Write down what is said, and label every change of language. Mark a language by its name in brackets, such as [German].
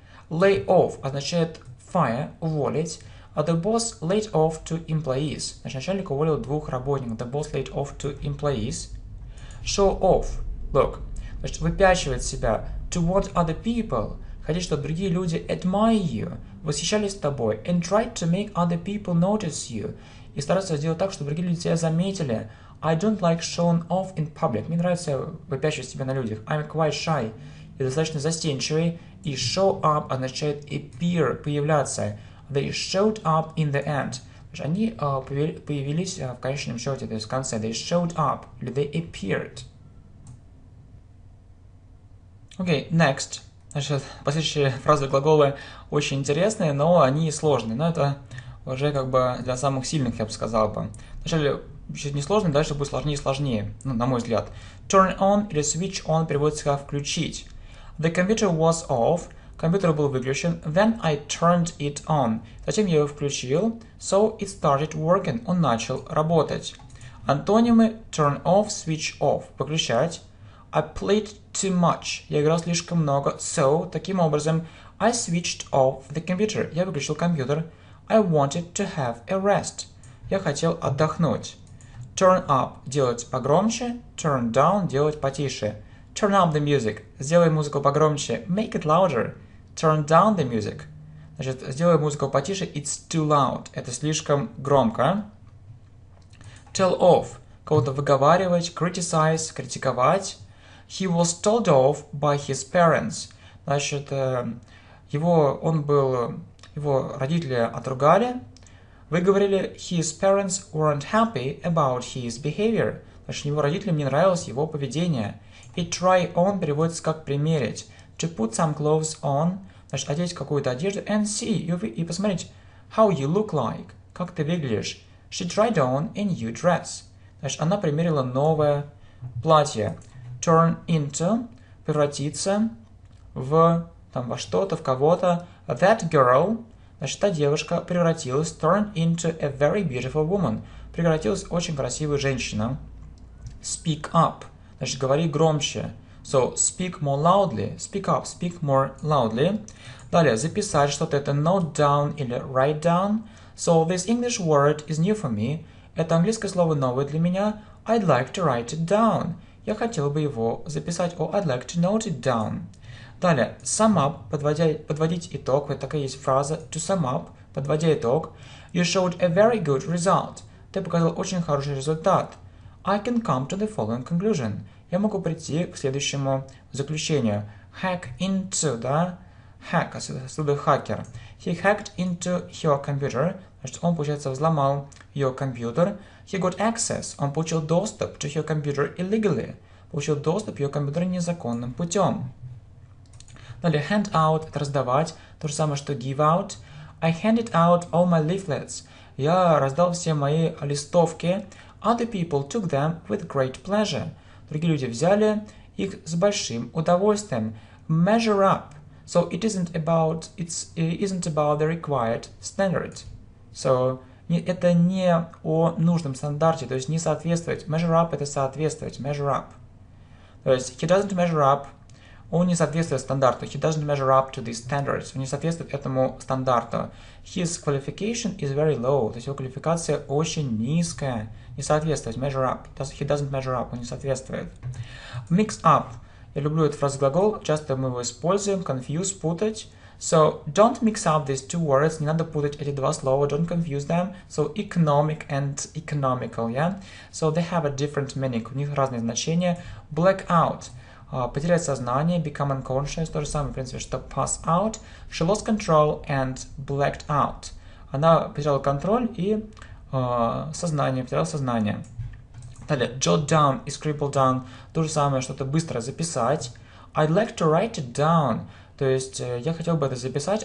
[English] Lay off означает fire, уволить. The boss laid off two employees. [Russian] Значит, начальник уволил двух работников. [English] The boss laid off two employees. Show off. Look. [Russian] Значит, выпячивать себя. [English] To want other people. [Russian] Хотеть, чтобы другие люди [English] admire you. [Russian] Восхищались тобой. [English] And try to make other people notice you. [Russian] И стараться сделать так, чтобы другие люди тебя заметили. [English] I don't like showing off in public. [Russian] Мне нравится выпячивать себя на людях. [English] I'm quite shy. [Russian] Я достаточно застенчивый. [English] И show up означает appear, появляться. They showed up in the end. [Russian] Они появились в конечном счете, то есть в конце. [English] They showed up, или they appeared. Окей, next. [Russian] Значит, последующие фразы глаголы очень интересные, но они сложные. Но это уже как бы для самых сильных, я бы сказал бы. Вначале чуть не сложно, дальше будет сложнее и сложнее, ну, на мой взгляд. Turn on или switch on переводится как включить. [English] The computer was off. [Russian] Компьютер был выключен. [English] Then I turned it on. [Russian] Затем я его включил. [English] So it started working. [Russian] Он начал работать. [English] Антонимы turn off, switch off. [Russian] Выключать. [English] I played too much. [Russian] Я играл слишком много. [English] So, [Russian] таким образом, [English] I switched off the computer. [Russian] Я выключил компьютер. [English] I wanted to have a rest. [Russian] Я хотел отдохнуть. [English] Turn up. [Russian] Делать погромче. Turn down. Делать потише. Turn up the music. Сделай музыку погромче. [English] Make it louder. Turn down the music. [Russian] Значит, сделай музыку потише. [English] It's too loud. [Russian] Это слишком громко. [English] Tell off. [Russian] Кого-то выговаривать. Criticize. Критиковать. [English] He was told off by his parents. [Russian] Значит, его родители отругали. Выговорили. [English] His parents weren't happy about his behavior. [Russian] Значит, его родителям не нравилось его поведение. И try on переводится как примерить. [English] To put some clothes on, [Russian] значит, одеть какую-то одежду, [English] and see, [Russian] и посмотреть, [English] how you look like, [Russian] как ты выглядишь. [English] She tried on a new dress. [Russian] Значит, она примерила новое платье. Turn into, превратиться в там во что-то, в кого-то. [English] That girl, [Russian] значит, та девушка превратилась, [English] turned into a very beautiful woman. [Russian] Превратилась в очень красивую женщину. Speak up, значит, говори громче. [English] So, speak more loudly. Speak up, speak more loudly. [Russian] Далее, записать что-то, это note down или write down. [English] So, this English word is new for me. [Russian] Это английское слово новое для меня. [English] I'd like to write it down. [Russian] Я хотел бы его записать. [English] Or I'd like to note it down. [Russian] Далее, sum up, подводить итог. Вот такая есть фраза. [English] To sum up, [Russian] подводя итог. [English] You showed a very good result. [Russian] Ты показал очень хороший результат. [English] I can come to the following conclusion. [Russian] Я могу прийти к следующему заключению. [English] Hack into, да? [Russian] Hack, отсюда хакер. [English] He hacked into your computer. [Russian] Значит, он, получается, взломал ее компьютер. [English] He got access. [Russian] Он получил доступ [English] to your computer illegally. [Russian] Получил доступ к ее компьютеру незаконным путем. Далее, hand out, это раздавать. То же самое, что give out. [English] I handed out all my leaflets. [Russian] Я раздал все мои листовки. [English] Other people took them with great pleasure. [Russian] Другие люди взяли их с большим удовольствием. [English] Measure up. So it isn't about the required standard. [Russian] So это не о нужном стандарте, то есть не соответствовать. [English] Measure up [Russian] это соответствовать. [English] Measure up. То есть he doesn't measure up. [Russian] Он не соответствует стандарту. [English] He doesn't measure up to these standards. [Russian] Он не соответствует этому стандарту. [English] His qualification is very low. [Russian] То есть его квалификация очень низкая. Не соответствует. Measure up. [English] He doesn't measure up. [Russian] Он не соответствует. Mix up. Я люблю этот фразоглагол. Часто мы его используем. [English] Confuse, путать. So, don't mix up these two words. [Russian] Не надо путать эти два слова. [English] Don't confuse them. So, economic and economical, yeah? So, they have a different meaning. [Russian] У них разные значения. Black out. Потерять сознание, [English] become unconscious, [Russian] то же самое, в принципе, что pass out. [English] She lost control and blacked out. [Russian] Она потеряла контроль и потеряла сознание. Далее, jot down и scribble down, то же самое, что-то быстро записать. [English] I'd like to write it down. [Russian] То есть, я хотел бы это записать.